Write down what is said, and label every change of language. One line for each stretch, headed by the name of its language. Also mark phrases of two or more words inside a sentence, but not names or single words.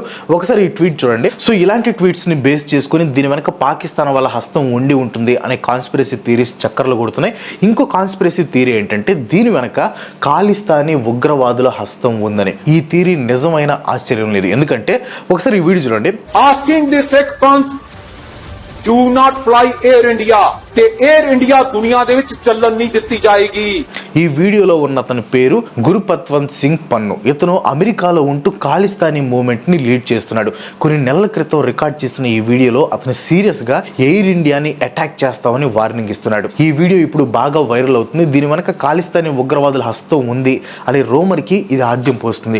Telugu: ఒకసారి ఈ ట్వీట్ చూడండి. సో ఇలాంటి ట్వీట్స్ని బేస్ చేసుకుని దీని వెనక పాకిస్తాన్ వాళ్ళ హస్తం ఉండి ఉంటుంది అనే
English: conspiracy theories
Telugu: చక్కర్లు కొడుతున్నాయి. ఇంకో
English: conspiracy theory
Telugu: ఏంటంటే దీని వెనక ఖాలిస్తానీ ఉగ్రవాదుల హస్తం ఉందని. ఈ థియరీ నిజమైన ఆశ్చర్యం లేదు, ఎందుకంటే ఒకసారి ఈ వీడియో చూడండి.
English: Asking the Sikh Panth, do not fly Air India.
Punjabi: ਤੇ 에ਅਰ ਇੰਡੀਆ ਦੁਨੀਆ ਦੇ ਵਿੱਚ ਚੱਲਣ ਨਹੀਂ ਦਿੱਤੀ ਜਾਏਗੀ.
Telugu: ఈ వీడియోలో ఉన్న అతని పేరు గురుపత్వంత్ సింగ్ పన్ను. ఇతను అమెరికాలో ఉంటూ ఖాలిస్తానీ మూవ్మెంట్ ని లీడ్ చేస్తున్నాడు. కొన్ని నెలల క్రితం రికార్డ్ చేసిన ఈ వీడియోలో అతను సీరియస్ గా ఎయిర్ ఇండియాని అటాక్ చేస్తామని వార్నింగ్ ఇస్తున్నాడు. ఈ వీడియో ఇప్పుడు బాగా వైరల్ అవుతుంది. దీని వెనక ఖాలిస్తానీ ఉగ్రవాదుల హస్తం ఉంది అనే రూమర్ కి ఇది ఆద్యం పోస్తుంది.